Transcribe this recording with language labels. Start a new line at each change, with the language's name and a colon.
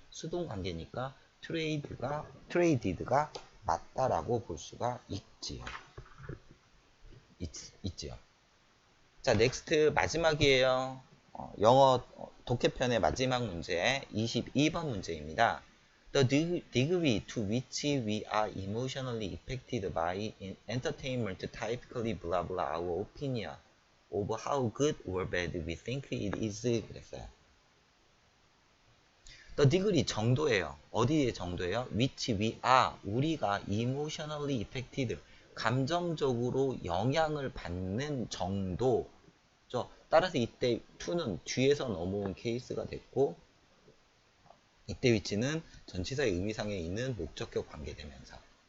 Korean: 수동 관계니까 트레이디드가 맞다라고 볼 수가 있지요. 있지요. 자, 넥스트 마지막이에요. 영어 독해편의 마지막 문제 22번 문제입니다.
English: The degree to which we are emotionally affected by entertainment typically blah blah our opinion of how good or bad we think it is
Korean: 그랬어요.
English: The degree
Korean: 정도예요. 어디의 정도예요?
English: which we are
Korean: 우리가
English: emotionally affected
Korean: 감정적으로 영향을 받는 정도. 따라서 이때 to는 뒤에서 넘어온 케이스가 됐고 이때 위치는 전치사의 의미상에 있는 목적격 관계대명사.